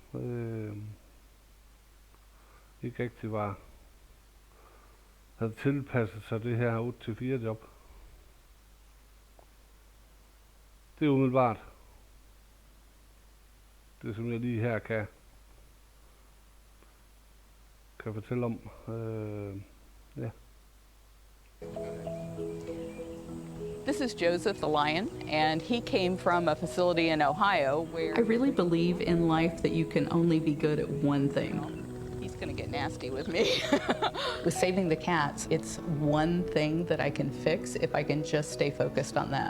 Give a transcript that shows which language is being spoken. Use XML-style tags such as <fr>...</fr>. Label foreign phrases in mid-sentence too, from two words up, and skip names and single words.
<da>Ikke rigtig havde tilpasset sig det her 8-4 job. Det er umiddelbart det, som jeg lige her kan fortælle om. Ja.</da> <en>This is Joseph the lion, and he came from a facility in Ohio where... I really believe in life that you can only be good at one thing. He's gonna get nasty with me. With saving the cats, it's one thing that I can fix if I can just stay focused on that.</en>